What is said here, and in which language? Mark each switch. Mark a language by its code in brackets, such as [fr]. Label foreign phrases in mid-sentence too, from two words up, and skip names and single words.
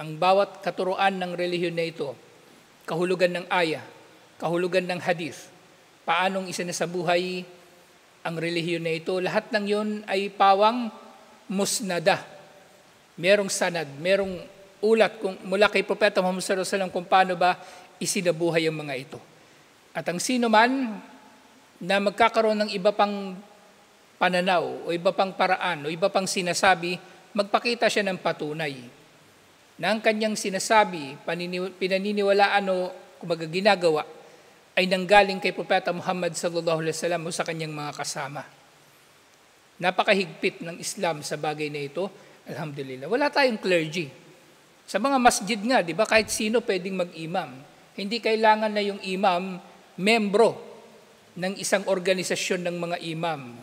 [tl] Ang bawat katuroan ng relihiyon na ito, kahulugan ng aya, kahulugan ng hadith, paanong isinasabuhay ang relihiyon na ito, lahat ng yun ay pawang musnada. Merong sanad, merong ulat kung mula kay Propeta Muhammad [ar] صلى الله عليه وسلم [tl] kung paano ba isinabuhay ang mga ito. At ang sino man na magkakaroon ng iba pang pananaw o iba pang paraan o iba pang sinasabi, magpakita siya ng patunay na ang kanyang sinasabi, pinaniniwalaan o kumbaga ginagawa ay nanggaling kay Propeta Muhammad [ar] صلى الله عليه وسلم [tl] o sa kanyang mga kasama. Napakahigpit ng Islam sa bagay na ito, alhamdulillah. Wala tayong clergy. Sa mga masjid nga, di ba, kahit sino pwedeng mag-imam. Hindi kailangan na yung imam membro ng isang organisasyon ng mga imam.